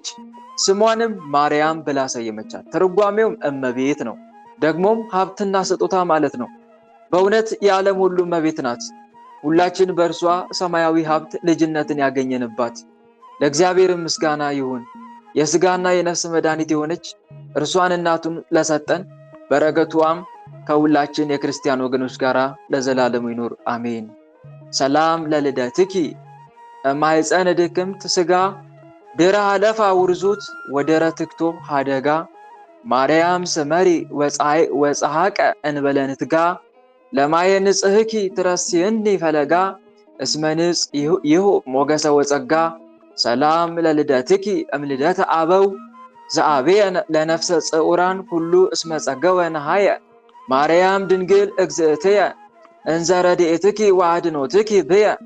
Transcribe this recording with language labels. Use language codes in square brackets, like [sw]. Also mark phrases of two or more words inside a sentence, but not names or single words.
[am] ስሟንም ማርያም ብላ ሰየመቻት። ትርጓሜውም እመቤት ነው። ደግሞም ሀብትና ስጦታ ማለት ነው። በእውነት የዓለም ሁሉ እመቤት ናት። ሁላችን በእርሷ ሰማያዊ ሀብት ልጅነትን ያገኘንባት። ለእግዚአብሔር ምስጋና ይሁን። የሥጋና የነፍስ መድኃኒት የሆነች እርሷን እናቱን ለሰጠን በረከቷም ከሁላችን የክርስቲያን ወገኖች ጋር ለዘላለሙ ይኑር አሜን። [gez] ሰላም ለልደትኪ ማኅፀነ ድክምት ሥጋ ድረ ሀለፋ ውርዙት ወደረ ትክቶ ሀደጋ ማርያም ስመሪ ወፀሐቀ እንበለ ንትጋ ለማየ ንጽሕኪ ትረስየኒ ፈለጋ እስመ ንጽ ይሁ ሞገሰ ወጸጋ ሰላም ለልደትኪ እምልደተ አበው ዘአብየ ለነፍሰ ጽዑራን ኩሉ እስመ ጸገወ ነሃየ ማርያም ድንግል እግዝእትየ እንዘ ረድኤትኪ ወአድኅኖትኪ ብየ